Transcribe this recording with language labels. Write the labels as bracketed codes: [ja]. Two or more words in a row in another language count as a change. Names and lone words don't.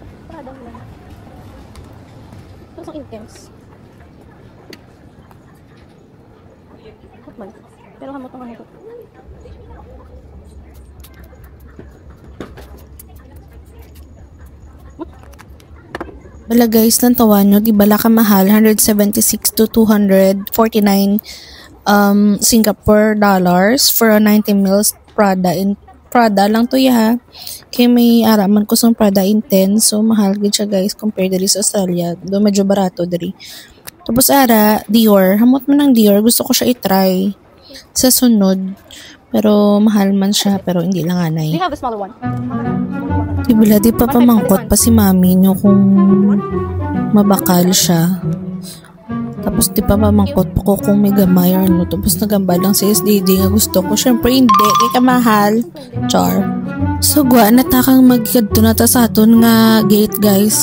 [hil] Pero hamot ang hamot. Wala guys, lang tawa nyo, di bala ka mahal, 176 to 249 Singapore dollars [en] for a 90 ml Prada [hil] lang to ya. Kaya may araman ko sa Prada Intense, so mahal gid siya guys compared diri sa Australia. Do medyo barato diri. Tapos ara, Dior, hamot man ng Dior, gusto ko siya i-try sa sunod. Pero mahal man siya, pero hindi lang anay. [en] We have a smaller one. [hil] Di pa pamangkot pa si mami nyo kung mabakal siya. Tapos di pa pamangkot pa ko kung may gamay or ano. Tapos nagamba lang si SDD nga gusto ko. Syempre hindi, kay kamahal. Char. So gwa, natakang magkadto na ta sa aton nga gate guys.